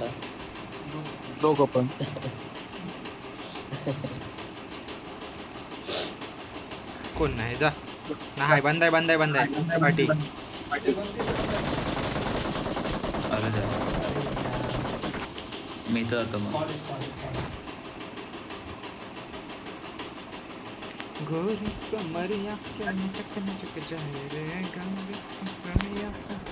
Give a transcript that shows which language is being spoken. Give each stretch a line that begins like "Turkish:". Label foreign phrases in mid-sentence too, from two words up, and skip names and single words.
Marathi: दोघं पण. कोण नाही जा नाही. बंदाय पाठी. अरे जा मी तर आता मग
Hindi: गोरी कमरिया क्या चक जाए रे गंगे कमरिया से.